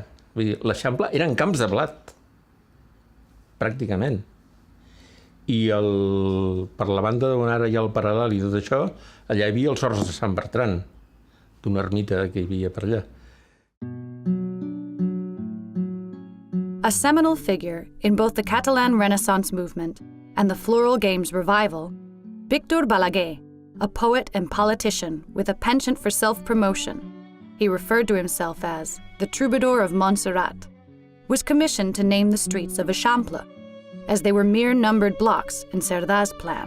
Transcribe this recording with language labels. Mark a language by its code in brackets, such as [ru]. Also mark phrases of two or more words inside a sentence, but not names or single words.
[ca] L'Eixample eren camps de blat, pràcticament. I per la banda d'on ara hi ha el Paral·lel i tot això, allà hi havia els Horts de Sant Bertran, d'una ermita que hi havia per allà. [en] A seminal figure in both the Catalan Renaissance movement and the Floral Games revival, Víctor Balaguer, a poet and politician with a penchant for self-promotion, he referred to himself as the Troubadour of Montserrat, was commissioned to name the streets of Eixample, as they were mere numbered blocks in Cerdà's plan.